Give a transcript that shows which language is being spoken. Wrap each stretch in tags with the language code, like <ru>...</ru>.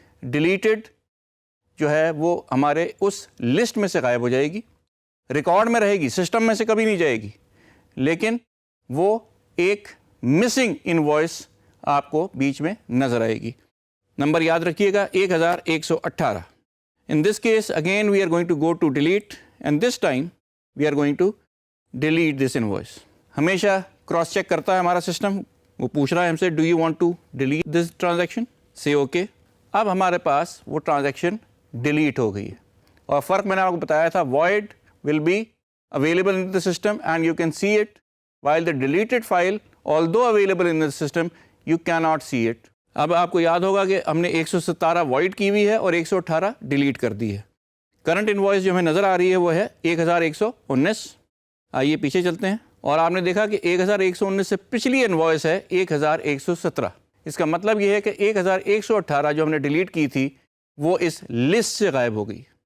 <ur>Deleted جو ہے وہ ہمارے اس لسٹ میں سے غائب ہو جائے گی, ریکارڈ میں رہے گی, سسٹم میں سے کبھی نہیں جائے گی, لیکن وہ ایک مسنگ انوائس آپ کو بیچ میں نظر آئے گی. نمبر یاد رکھیے گا 1118.</ur> <en>In this case again we are going to go to delete, and this time we are going to delete this invoice.</en> <ur>ہمیشہ کراس چیک کرتا ہے ہمارا سسٹم, وہ پوچھ رہا ہے ہم سے</ur> <en>do you want to delete this transaction, say okay.</en> <ur>اب ہمارے پاس وہ ٹرانزیکشن ڈیلیٹ ہو گئی ہے, اور فرق میں نے آپ کو بتایا تھا</ur> <en>void will be available in the system and you can see it, while the deleted file although available in the system you cannot see it.</en> <ur>اب آپ کو یاد ہوگا کہ ہم نے 117 void کی ہوئی ہے اور 118 ڈیلیٹ کر دی ہے. کرنٹ انوائس جو ہمیں نظر آ رہی ہے وہ ہے 1119. آئیے پیچھے چلتے ہیں, اور آپ نے دیکھا کہ 1119 سے پچھلی انوائس ہے 1117. اس کا مطلب یہ ہے کہ 1118 جو ہم نے ڈیلیٹ کی تھی وہ اس لسٹ سے غائب ہو گئی.</ur>